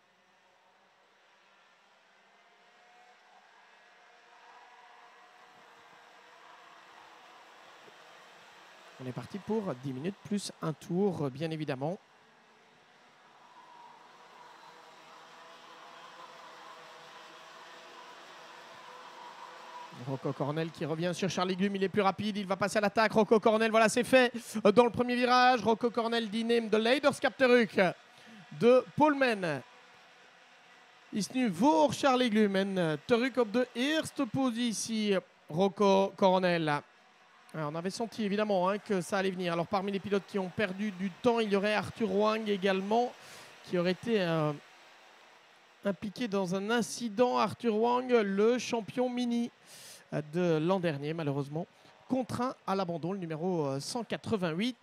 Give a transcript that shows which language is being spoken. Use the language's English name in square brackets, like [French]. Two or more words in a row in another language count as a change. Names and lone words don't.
[French] On est parti pour 10 minutes plus un tour, bien évidemment. Rocco Cornell qui revient sur Charlie Glum, il est plus rapide, il va passer à l'attaque. Rocco Cornell, voilà, c'est fait dans le premier virage. [Dutch] Rocco Cornell die neemt de leiderschapterug de poleman is nu voor Charlie Glum en terug op de eerste positie. Rocco Cornell. [French] Alors, on avait senti évidemment que ça allait venir. Alors parmi les pilotes qui ont perdu du temps, il y aurait Arthur Wang également qui aurait été impliqué dans un incident. Arthur Wang, le champion mini de l'an dernier, malheureusement, contraint à l'abandon, le numéro 188.